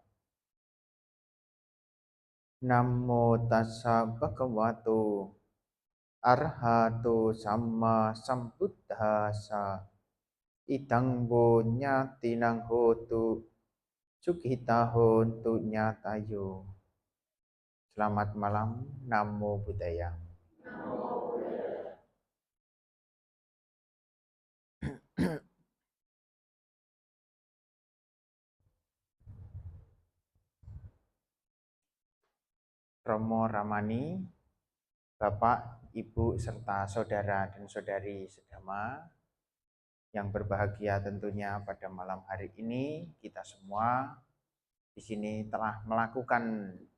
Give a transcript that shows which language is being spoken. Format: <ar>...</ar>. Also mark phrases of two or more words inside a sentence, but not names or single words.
<pi>Namo tassa bhagavato arahato sama sambuddhassa. Idang wo nyatinang hotu sukita hontu nyatayo.</pi> <id>Selamat malam,</id> <pi>Namo Buddhaya.</pi> <id>Romo Ramani, Bapak, Ibu, serta saudara dan saudari sedama yang berbahagia tentunya pada malam hari ini, kita semua di sini telah melakukan</id>